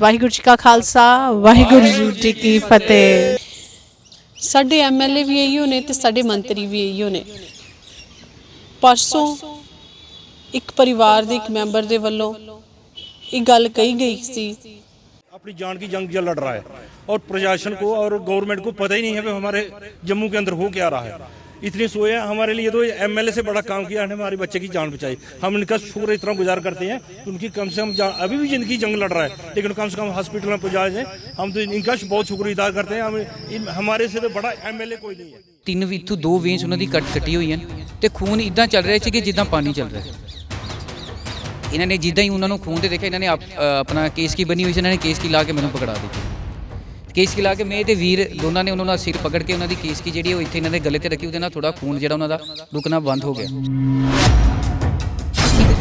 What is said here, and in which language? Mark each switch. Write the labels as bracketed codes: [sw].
[pa] ਵਾਹਿਗੁਰੂ ਜੀ ਕਾ ਖਾਲਸਾ, ਵਾਹਿਗੁਰੂ ਜੀ ਕੀ ਫਤਿਹ। ਸਾਡੇ ਐਮਐਲਏ ਵੀ ਇਹੀਓ ਨੇ ਤੇ ਸਾਡੇ ਮੰਤਰੀ ਵੀ ਇਹੀਓ ਨੇ। ਪਰਸੋਂ ਇੱਕ ਪਰਿਵਾਰ ਦੇ ਇੱਕ ਮੈਂਬਰ ਦੇ ਵੱਲੋਂ ਇਹ ਗੱਲ ਕਹੀ [hi] गई थी, अपनी जान की जंग लड़ रहा है और प्रशासन को और गवर्नमेंट को पता ही नहीं है कि हमारे जम्मू के अंदर हो क्या रहा है। इतनी सोए हमारे लिए तो एमएलए से बड़ा काम किया है, हमारे बच्चे की जान बचाई। हम इनका शुक्र इतना गुजार करते हैं कि उनकी कम से कम अभी भी जिंदगी जंग लड़ रहा है, लेकिन कम से कम हॉस्पिटल में पहुँचाए जाए। हम तो इनका बहुत शुक्रिया करते हैं। हमारे से तो बड़ा एमएलए कोई नहीं है। [pa] 3 ਇੱਥੋਂ 2 ਵੇਂਸ ਉਹਨਾਂ ਦੀ ਕੱਟੀ ਹੋਈ ਹਨ ਤੇ ਖੂਨ ਇਦਾਂ ਚੱਲ ਰਿਹਾ ਸੀ ਕਿ ਜਿੱਦਾਂ ਪਾਣੀ ਚੱਲ ਰਿਹਾ। ਇਹਨਾਂ ਨੇ ਜਿੱਦਾਂ ਹੀ ਉਹਨਾਂ ਨੂੰ ਖੂਨ ਤੇ ਦੇਖਿਆ, ਇਹਨਾਂ ਨੇ ਆਪਣਾ ਕੇਸ ਕੀ ਬਣੀ ਹੋਈ ਸੀ, ਇਹਨਾਂ ਨੇ ਕੇਸ ਕੀ ਲਾ ਕੇ ਮੈਨੂੰ ਪਕੜਾ ਦਿੱਤੀ। ਕੇਸ ਕੀ ਲਾ ਕੇ ਮੈਂ ਤੇ ਵੀਰ ਦੋਨਾਂ ਨੇ ਉਹਨਾਂ ਦਾ ਸਿਰ ਪਕੜ ਕੇ ਉਹਨਾਂ ਦੀ ਕੇਸ ਕੀ ਜਿਹੜੀ ਉਹ ਇੱਥੇ ਇਹਨਾਂ ਦੇ ਗਲੇ ਤੇ ਰੱਖੀ। ਉਹਦੇ ਨਾਲ ਥੋੜਾ ਖੂਨ ਜਿਹੜਾ ਉਹਨਾਂ ਦਾ ਰੁਕਣਾ ਬੰਦ ਹੋ ਗਿਆ।